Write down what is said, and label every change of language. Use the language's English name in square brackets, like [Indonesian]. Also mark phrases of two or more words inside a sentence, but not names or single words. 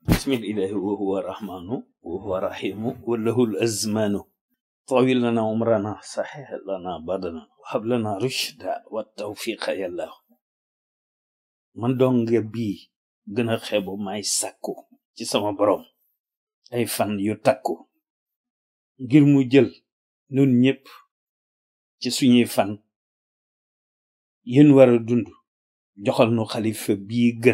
[Arabic] بسم الله وهو الرحمن وهو الرحيم وله الأزمان طويل لنا عمرنا صحيح لنا بدنا وهب لنا رشدا والتوفيق يا الله [Wolof] man donga bii gën a xeebu may sàkku ci sama borom ay fan yu takku ngir mu jël nun ñépp ci suñuy fan yéen war a dund joxal nu xalifa bii gën